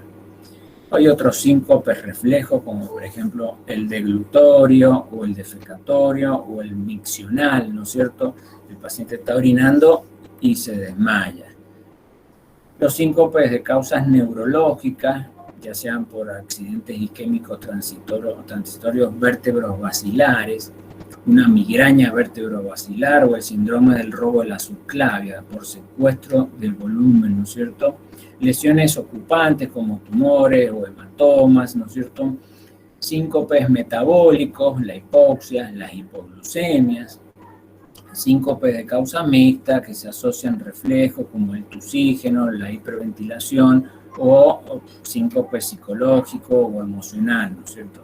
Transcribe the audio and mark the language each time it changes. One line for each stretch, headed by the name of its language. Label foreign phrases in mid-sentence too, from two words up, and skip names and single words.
Spanish: Hay otros síncopes reflejos, como por ejemplo el deglutorio o el defecatorio o el miccional, ¿no es cierto? El paciente está orinando y se desmaya. Los síncopes de causas neurológicas, ya sean por accidentes isquémicos transitorios vértebro-basilares, una migraña vértebro-basilar o el síndrome del robo de la subclavia por secuestro del volumen, ¿no es cierto? Lesiones ocupantes como tumores o hematomas, ¿no es cierto? Síncopes metabólicos, la hipoxia, las hipoglucemias, síncopes de causa mixta que se asocian reflejos como el tusígeno, la hiperventilación o síncope psicológico o emocional, ¿no es cierto?